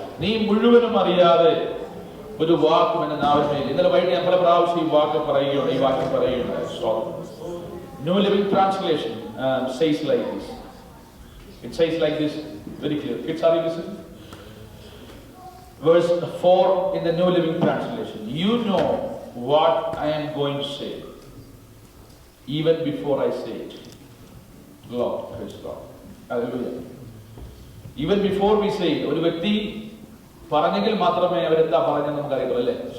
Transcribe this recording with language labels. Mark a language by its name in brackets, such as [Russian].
[Malayalam] നീ മുഴുവനും അറിയാതെ ഒരു വാക്കും എന്റെ നാവിന്മേൽ. ഇന്നലെ വൈകിട്ട് ഞാൻ പല പ്രാവശ്യം ഈ വാക്യം പറയുകയുണ്ട്. സ്തോത്രം. [English] New Living Translation says like this. It says like this very clear. Kids, are you listening? Verse 4 in the New Living Translation. You know what I am going to say, even before I say it. Lord, praise God. Hallelujah. Even before we say it. [Malayalam] ഒരു വ്യക്തി പറഞ്ഞെങ്കിൽ മാത്രമേ അവരെന്താ പറഞ്ഞെന്ന് നമുക്കറിയുള്ളൂ അല്ലേ?